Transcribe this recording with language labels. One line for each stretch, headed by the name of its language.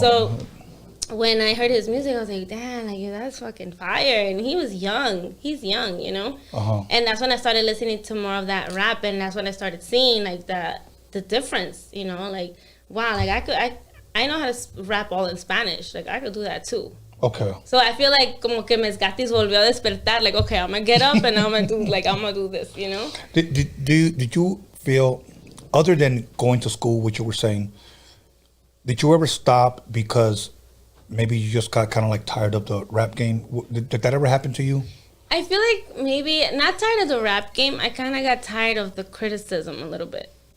English: So when I heard his music, I was like, damn, like, that's fucking fire. And he was young. He's young, And that's when I started listening to more of that rap, and that's when I started seeing, like, the difference, like, wow, like, I know how to rap all in Spanish. Like, I could do that, too. Okay. So I feel like
Spanish: como que Miss Gattis volvió a despertar.
English: Like, okay, I'm going to get up, and I'm going to do this, Did you feel, other than going to school, which you were saying, did you ever stop because maybe you just got kind of like tired of the rap game? Did that ever happen to you? I feel like maybe not tired of the rap game. I kind of got tired of the criticism a little bit.